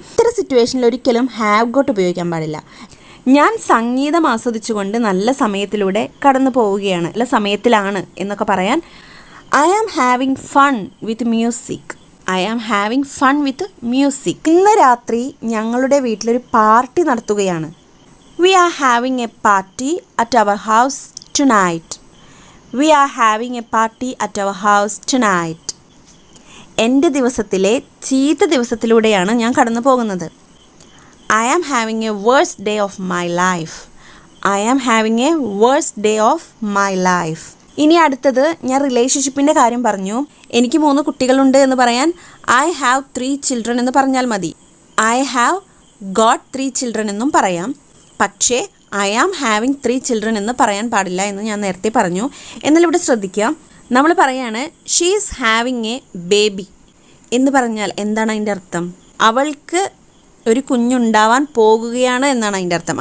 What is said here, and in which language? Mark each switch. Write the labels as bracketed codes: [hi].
[ml] ഇത്തരം സിറ്റുവേഷനിൽ ഒരിക്കലും ഹാവ് ഗോട്ട് ഉപയോഗിക്കാൻ പാടില്ല. ഞാൻ സംഗീതം ആസ്വദിച്ചുകൊണ്ട് നല്ല സമയത്തിലൂടെ കടന്നു പോവുകയാണ്, നല്ല സമയത്തിലാണ് എന്നൊക്കെ പറയാൻ [en] I am having fun with music. I am having fun with music. [ml] ഇന്ന് രാത്രി ഞങ്ങളുടെ വീട്ടിലൊരു പാർട്ടി നടത്തുകയാണ്. [en] We are having a party at our house tonight. We are having a party at our house tonight. [ml] എൻ്റെ ദിവസത്തിലെ ചീത്ത ദിവസത്തിലൂടെയാണ് ഞാൻ കടന്നു പോകുന്നത്. [en] I am having a worst day of my life. I am having a worst day of my life. [ml] ഇനി അടുത്തത്, ഞാൻ റിലേഷൻഷിപ്പിൻ്റെ കാര്യം പറഞ്ഞു. എനിക്ക് 3 കുട്ടികളുണ്ട് എന്ന് പറയാൻ [en] I have 3 children [ml] എന്ന് പറഞ്ഞാൽ മതി. [en] I have got 3 children [ml] എന്നും പറയാം. പക്ഷേ [en] I am having 3 children [ml] എന്ന് പറയാൻ പാടില്ല എന്ന് ഞാൻ നേരത്തെ പറഞ്ഞു. എന്നാൽ ഇവിടെ ശ്രദ്ധിക്കുക, നമ്മൾ പറയാണ് [en] she is having a baby [ml] എന്ന് പറഞ്ഞാൽ എന്താണ് അതിൻ്റെ അർത്ഥം? അവൾക്ക് ഒരു കുഞ്ഞുണ്ടാവാൻ പോകുകയാണ് എന്നാണ് അതിൻ്റെ അർത്ഥം.